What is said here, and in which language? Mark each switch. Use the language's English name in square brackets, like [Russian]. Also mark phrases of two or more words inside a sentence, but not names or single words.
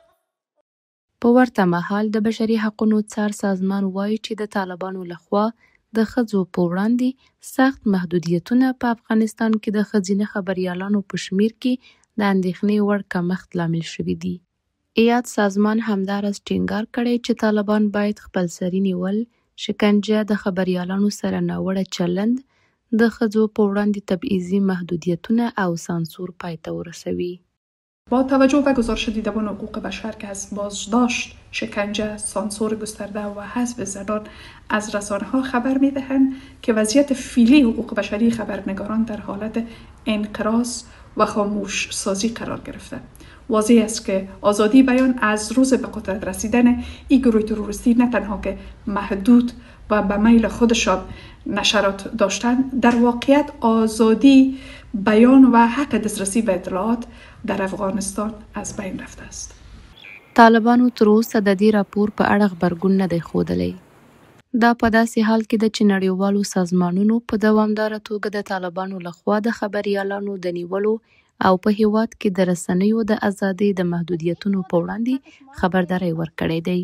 [Pashto] په ورته مهال د بشري حقونو څار سازمان وایي چې د طالبانو لخوا د ښځو په وړاندې سخت محدودیتونه په افغانستان کې د ښځینه خبریالانو په شمیر کې د اندېښنې وړ کمښت لامل شوي دي. ایاد سازمان همداراز ټینګار کړی چې طالبان باید خپلسري نیول، شکنجه، د خبریالانو سره ناوړه چلند، د ښځو په وړاندې تبعیضي محدودیتونه او سانسور پای ته ورسوي. [Persian] با توجه به گزارش دیدبان حقوق بشر که از بازداشت، شکنجه، سانسور گسترده و حذف زنان از رسانه ها خبر می‌دهند که وضعیت فعلی حقوق بشری خبرنگاران در حالت انقراض و خاموش سازی قرار گرفته. واضح است که آزادی بیان از روز به قدرت رسیدن این گروه تروریستی نه تنها که محدود و به میل خودشان نشرات داشتن، در واقعیت آزادی بیان و حق دسترسی به اطلاعات در افغانستان از بین رفته است. [Pashto] طالبانو تر اوسه د دې راپور په اړه غبرګون نه دی ښودلی. دا په داسې حال کې ده چې نړیوالو سازمانونو په دوامداره توګه د طالبانو لخوا د خبریالانو د نیولو او په هیواد کې د رسنیو د ازادۍ د محدودیتونو په وړاندې خبرداری ورکړی دی.